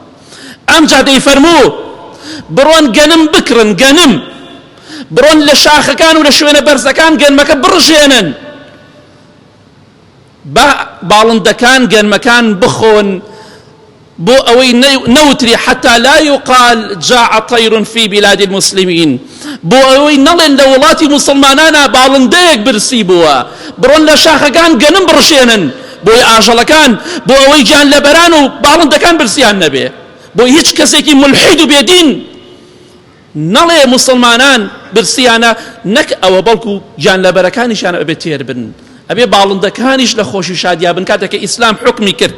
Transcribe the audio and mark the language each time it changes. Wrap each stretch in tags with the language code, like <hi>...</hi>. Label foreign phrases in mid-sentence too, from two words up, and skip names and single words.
<ckb>ئەمجا دەیفەرموو بڕۆن گەنم بکڕن، گەنم بڕۆن لە شاخەکان و لە شوێنە بەرزەکان گەنمەکە بڕژێنن، با باڵندەکان گەنمەکان بخۆن، بۆ ئەوەی</ckb> <ar>نەوتری حتى لا يقال جاع طير في بلاد المسلمين،</ar> <ckb>بۆ ئەوەی نەڵێن لە وڵاتی مسلمانانە باڵندەیەک برسی بووە، بڕۆن لە شاخەکان گەنم بڕشێنن بۆی ئاژەڵەکان، بۆ ئەوەی گیان لە بەران و باڵندەکان برسیان نەبێ، بۆ هیچ کەسێکی ملحید و بێدین نەڵێ مسلمانان برسیانە، نەک ئەوە بەڵکو گیان لە بەرەکانیشان ئەبێ تێر بن، ئەبێ باڵندەکانیش لە خۆشی شادیا بن کاتێک کە ئیسلام حکمی کرد.</ckb>